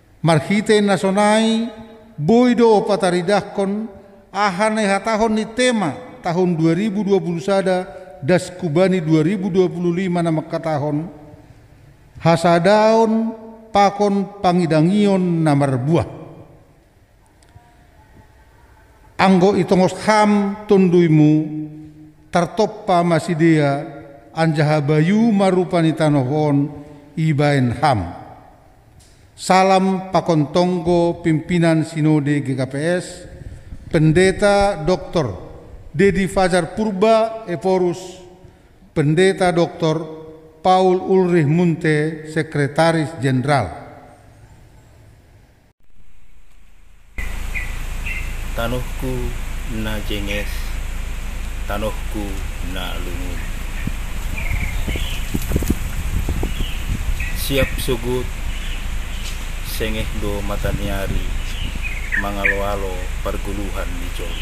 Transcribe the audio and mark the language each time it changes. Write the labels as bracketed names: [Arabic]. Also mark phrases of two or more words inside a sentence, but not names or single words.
[Batak Simalungun] Marhite na sonay boido pataridahkon ahane hatahon ni tema tahun 2020 sada das kubani 2025 nama katahon hasadaon pakon pangidangion namar buah anggo itongos ham tunduimu tartoppa masidea anjaha bayu marupani tanohon ibaen ham. Salam pakon tonggo pimpinan Sinode GKPS Pendeta Dr. Dedi Fajar Purba Eporus, Pendeta Dr. Paul Ulrich Munte, [Indonesian] Sekretaris Jenderal. [Batak Simalungun] Tanuhku na jenges, tanuhku na lungun. Siap sugut, sengeh do matanyari, mangalo-alo perguluhan di jolma.